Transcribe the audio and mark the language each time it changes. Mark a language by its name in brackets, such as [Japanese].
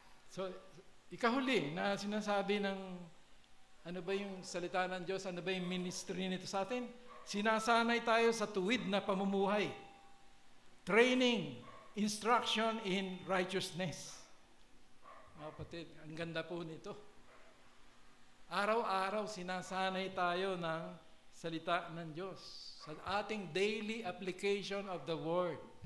[Filipino] So, ikahuli na sinasabi ng ano ba yung salita ng Diyos, ano ba yung ministry nito sa atin? Sinasanay tayo sa tuwid na pamumuhay. [English] Training, instruction in righteousness. [Filipino] Mga kapatid, ang ganda po nito. Araw-araw sinasanay tayo ng salita ng Diyos. Sa ating [English] daily application of the Word.